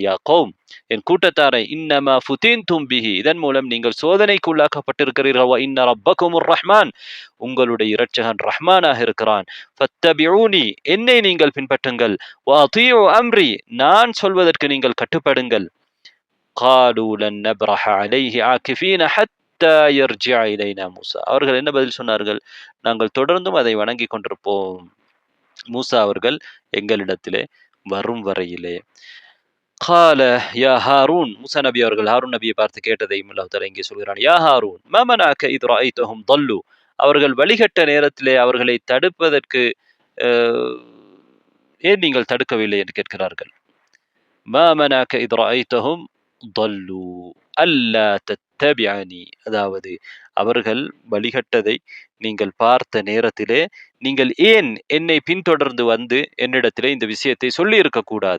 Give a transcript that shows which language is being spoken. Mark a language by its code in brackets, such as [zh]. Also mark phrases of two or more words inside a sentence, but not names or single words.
[ar] يا قوم, [ta] என் கூட்டத்தாரை, [ar] إنما فتنتم به, [ta] இதன் மூலம் நீங்கள் சோதனைக்கு உள்ளாக்கப்பட்டிருக்கிறீர்கள். [ar] وإن ربكم الرحمن, [ta] உங்களுடைய இரட்சகன் ரஹ்மானாக இருக்கிறான். ஃபத்தபிஊனி, என்னை நீங்கள் பின்பற்றுங்கள். [ar] وأطيعوا أمري, [ta] நான் சொல்வதற்கு நீங்கள் கட்டுப்படுங்கள். [ar] قالوا لن نبرح عليه عاكفين حتى يرجع إلينا மூசா, [ta] அவர்கள் என்ன பதில் சொன்னார்கள்? நாங்கள் தொடர்ந்தும் அதை வணங்கி கொண்டிருப்போம், மூசா அவர்கள் எங்களிடத்திலே வரும் வரையிலே. [ar] قال يا هارون, [ta] மூசா நபி அவர்கள் ஹாரூன் நபியை பார்த்து கேட்டதையும் [ar] الله تعالى [ta] இங்கே சொல்கிறான். [ar] يا هارون ما منعك إذ رأيتهم ضلوا, [ta] அவர்கள் வழிகட்ட நேரத்திலே அவர்களை தடுப்பதற்கு ஏன் நீங்கள் தடுக்கவில்லை என்று கேட்கிறார்கள். [ar] ما منعك إذ رأيتهم ضلوا ألا تتبعن, [ta] அதாவது அவர்கள் வழிகட்டதை நீங்கள் பார்த்த நேரத்திலே நீங்கள் ஏன் என்னை பின்தொடர்ந்து வந்து என்னிடத்திலே இந்த விஷயத்தை சொல்லி இருக்கக்கூடாது.